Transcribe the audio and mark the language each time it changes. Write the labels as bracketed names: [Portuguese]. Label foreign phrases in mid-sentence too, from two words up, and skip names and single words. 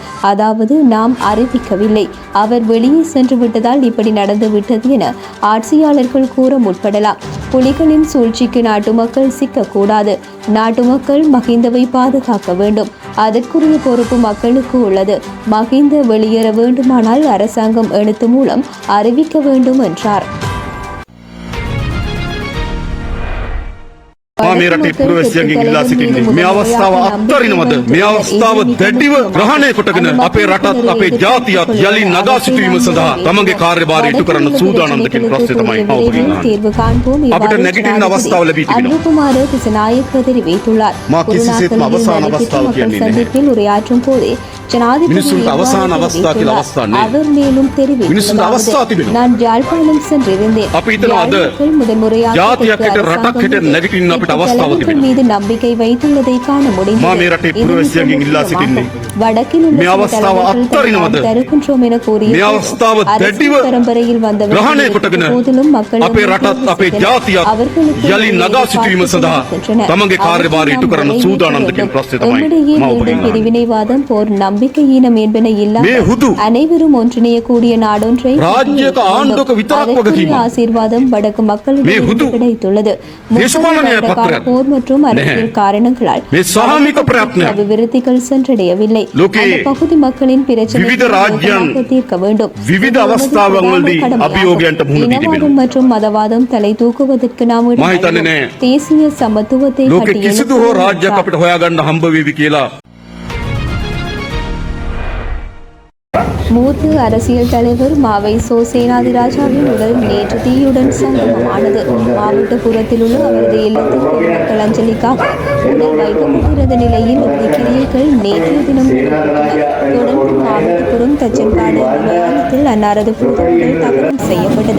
[Tamil] அதாவது, நாம் அறிவிக்கவில்லை, அவர் வெளியே சென்று விட்டதால் இப்படி நடந்து விட்டது என ஆட்சியாளர்கள் கூற முற்படலாம். புலிகளின் சூழ்ச்சிக்கு நாட்டு மக்கள் சிக்கக்கூடாது. நாட்டு மக்கள் மஹிந்தவை பாதுகாக்க வேண்டும். அதற்குரிய பொறுப்பு மக்களுக்கு உள்ளது. மஹிந்த வெளியேற வேண்டுமானால் அரசாங்கம் எழுத்து மூலம் அறிவிக்க வேண்டும் என்றார். [Sinhala] මේ රටේ පුරවැසියන්ගෙන් ඉල්ලා සිටින්නේ මේ අවස්ථාව අත්හරිනවද? මේ අවස්ථාව දැඩිව ග්‍රහණය කොටගෙන අපේ රටත් අපේ ජාතියත් යලි නගා සිටීම සඳහා තමන්ගේ කාර්යභාරය ඉටු කරන්න සූදානම්ද කියන ප්‍රශ්නේ තමයි ඔබගෙන් අපිට නැගිටින්න අවස්ථාව ලැබී තිබෙනවා. මා කිසිසේත්ම අවසාන අවස්ථාව කියන්නේ නැහැ. [Tamil] உரையாற்றும் போதே [Sinhala] මිනිසුන්ට අවසාන අවස්ථාව කියලා අවස්ථා නැහැ. [Tamil] அவர் மேலும் [Sinhala] මිනිසුන්ට අවස්ථාව තිබෙනවා. [Tamil] நான் யாழ்ப்பாணம் சென்றிருந்தேன். [Sinhala] අපි හිතනවා අද [Tamil] முதன்முறையாக [Sinhala] ජාතියක් හිට රටක් හිට නැගිටින්න අපිට අවස්ථාව තිබෙනවා. [Tamil] மீது நம்பிக்கை வைத்துள்ளதை காண முடிந்தது. [Sinhala] මා මේ රටේ පුරවැසියන්ගෙන් ඉල්ලා සිටින්නේ [Tamil] வடக்கில் [Sinhala] මේ අවස්ථාව අත්හරිනවද? [Tamil] தருகின்றோம் என கூறிய [Sinhala] මේ අවස්ථාව දැඩිව [Tamil] பரம்பரையில் [Sinhala] ග්‍රහණය කොටගෙන [Tamil] போதிலும் மக்கள் [Sinhala] අපේ රටත් අපේ ජාතියත් යලි නගා සිටීම සඳහා තමන්ගේ කාර්යභාරය ඉටු කරන්න සූදානම්ද කියන ප්‍රශ්නේ තමයි මම ඔබගෙන් [Tamil] பிரிவினைவாதம், போர், நம்பிக்கையீனம் என்பன [Sinhala] මේ [Tamil] இல்லாமல் [Sinhala] හුදු [Tamil] அனைவரும் ஒன்றிணையக்கூடிய நாடொன்றை [Sinhala] රාජ්‍යක ආණ්ඩුවක විතරක් වගකීම [Tamil] ஆசீர்வாதம் வடக்கு [Sinhala] මේ [Tamil] மக்களிடையே [Sinhala] හුදු [Tamil] கிடைத்துள்ளது. [Sinhala] දේශපාලනය පත්‍රයක් [Tamil] போர் மற்றும் அரசியல் காரணங்களால் [Sinhala] මේ සාමික ප්‍රයත්නයක් [Tamil] அபிவிருத்திகள் சென்றடையவில்லை. [Sinhala] ලෝකයේ [Tamil] அந்த பகுதி மக்களின் பிரச்சனை [Sinhala] විවිධ රාජ්‍යයන් [Tamil] தீர்க்க வேண்டும். [Sinhala] විවිධ අවස්ථාවන්වලදී අභියෝගයන්ට මුහුණ දී තිබෙනවා. [Tamil] இனவாதம் மற்றும் மதவாதம் தலை தூக்குவதற்கு நாம் [Sinhala] මම හිතන්නේ නෑ [Tamil] தேசிய சமத்துவத்தை [Sinhala] ලෝකෙ කිසිදු හෝ රාජ්‍යයක් අපිට හොයාගන්න හම්බ වෙවි කියලා. [Tamil] மூத்த அரசியல் தலைவர் மாவை சோ சேனாதிராஜாவின் உடல் நேற்று தீயுடன் சங்கமமானது. மாவட்ட புறத்தில் உள்ள அவரது இல்லத்திற்கு மக்கள் அஞ்சலிக்காக உடல் வைக்கப்பட்டிருந்த நிலையில் கிரியைகள் நேற்றைய தினம் தொடர்ந்து மாவட்டப்புறம் தச்சன்காடு விமானத்தில் அன்னாரது பூதங்கள் தகனம் செய்யப்பட்டது.